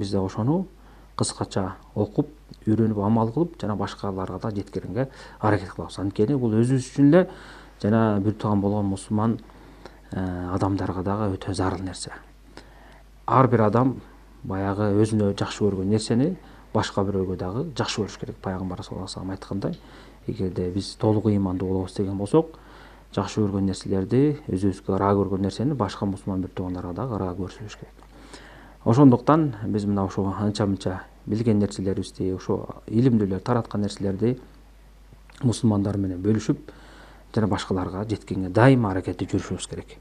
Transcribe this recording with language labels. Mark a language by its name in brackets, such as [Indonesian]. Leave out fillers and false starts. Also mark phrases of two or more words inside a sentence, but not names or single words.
[Kyrgyz] Биз да ошону кыскача окуп, үйрөнүп, амал кылып, жана башкаларга да жеткиренге аракет кылабыз. Анткени бул өзүбүз үчүн эле жана бир тууган болгон мусулман адамдарга дагы өтө зарыл нерсе. Ар бир адам баягы өзүнө жакшы көргөн нерсени башка бирөөгө дагы жакшы көрүш керек. Пайгамбар [Arabic] صلى الله عليه وسلم [Kyrgyz] айткандай, эгерде биз толук ыймандуу болобуз деген болсок, жакшы көргөн нерселерди, өзүбүзгө ыраа көргөн нерсени башка мусулман бир туугандарга дагы ыраа көрсөтүш керек. Ошондуктан биз мына ошо анча-мынча билген нерселерибизди, ошо илимдүүлөр тараткан нерселерди мусулмандар менен бөлүшүп, жана башкаларга жеткенге дайыма аракетти жүрүшүбүз керек.